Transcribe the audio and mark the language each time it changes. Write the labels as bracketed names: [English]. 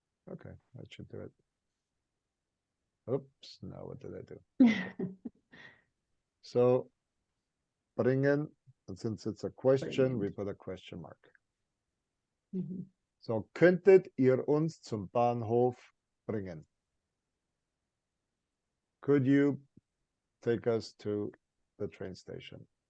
[English] Okay, that should do it. Oops, now what did I do? So, bringen, and since it's a question, we [German] Bringen. [English] put a question mark. Mhm. [German] So, könntet ihr uns zum Bahnhof bringen? [English] Could you take us to the train station?